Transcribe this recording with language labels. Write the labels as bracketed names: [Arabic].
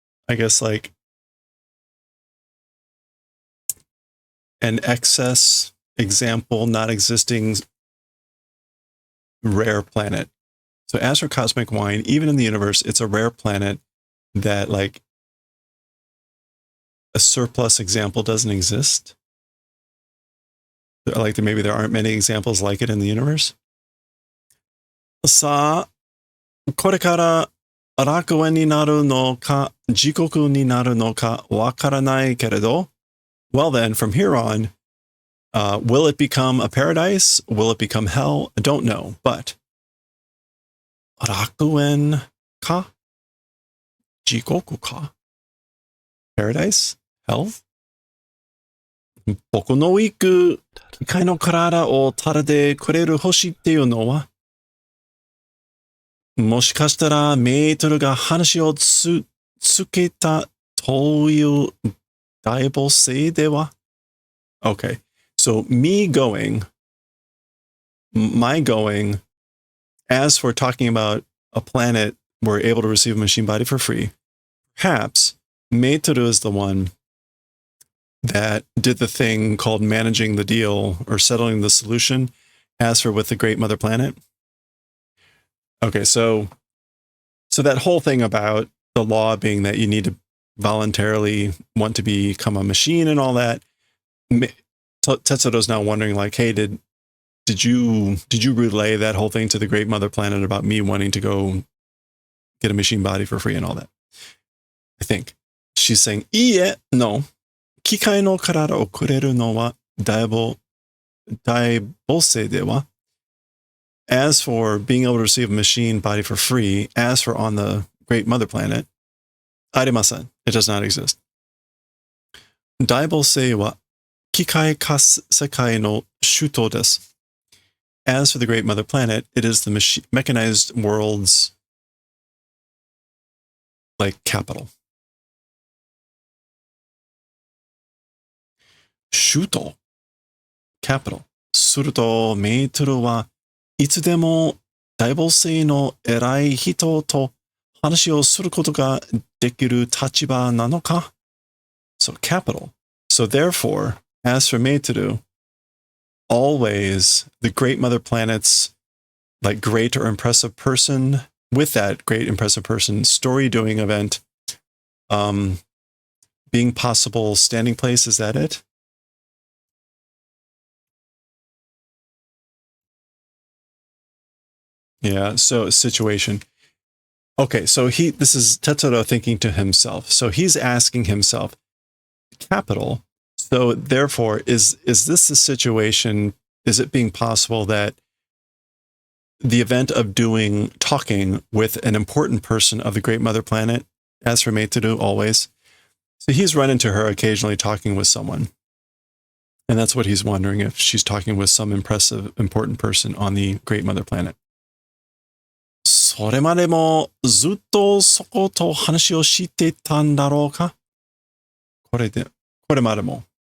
[English] I guess like an excess example, not existing rare planet. So as for cosmic wine, even in the universe, it's a rare planet that like a surplus example doesn't exist. Like maybe there aren't many examples like it in the universe. [Japanese] Sa, これから楽園になるのか、地獄になるのかわからないけれど, [English] well then, from here on, will it become a paradise? Will it become hell? I don't know, but [Japanese] 楽園か? 地獄か? [English] Paradise? Hell? [Japanese] 僕の行く機械の体を垂れてくれる星っていうのは、もしかしたらメートルが話をつけたという大母星では? [English] Okay, so my going, as for talking about a planet we're able to receive a machine body for free, perhaps Meitoru is the one that did the thing called managing the deal or settling the solution, as for with the Great Mother Planet. Okay, so that whole thing about the law being that you need to voluntarily want to become a machine and all that, Tetsudo's now wondering like, hey, did you relay that whole thing to the Great Mother Planet about me wanting to go get a machine body for free and all that? I think she's saying, iie, no. [Japanese] 機械の体をくれるのは大母星では? [English] As for being able to receive a machine body for free, as for on the Great Mother Planet, [Japanese] ありません. [English] It does not exist. [Japanese] 大母星は機械化世界の首都です. [English] As for the Great Mother Planet, it is the mechanized world's like capital. 首都 capital. [Japanese] するとメートルはいつでも大母星の偉い人と話をすることができる立場なのか? [English] So capital. So therefore, as for Meitoru, always the Great Mother Planet's like great or impressive person, with that great impressive person story doing event, being possible standing place, is that it? Yeah, so situation. Okay, so this is Tetsuro thinking to himself. So he's asking himself, capital. So therefore, is this a situation, is it being possible that the event of talking with an important person of the Great Mother Planet, as for Meitoru always, so he's run into her occasionally talking with someone. And that's what he's wondering, if she's talking with some impressive, important person on the Great Mother Planet. [Japanese] それまでもずっとそこと話をしてたんだろうかこれまでも。